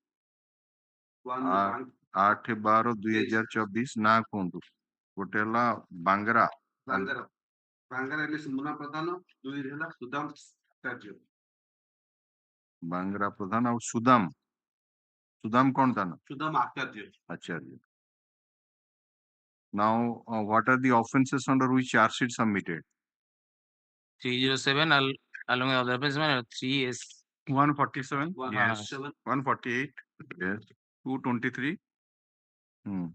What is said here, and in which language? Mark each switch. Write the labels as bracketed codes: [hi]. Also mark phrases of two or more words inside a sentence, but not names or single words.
[or] 8/12/2024 ନା କୁହନ୍ତୁ ଗୋଟେ ହେଲା ବାଙ୍ଗରା ବାଙ୍ଗରା ହେଲେ ମୁନା ପ୍ରଧାନ, 2 ହେଲା ସୁଦାମ କାର୍ଯ୍ୟ। ବାଙ୍ଗରା ପ୍ରଧାନ ଆଉ ସୁଦାମ କଣ ତା ନା? ସୁଦାମ ଆଚାର୍ଯ୍ୟ. [en] Now what are the offenses under which charge sheet submitted? 307 along with other offenses, 3S 147, Yes. 148, Yes. 223. Hmm.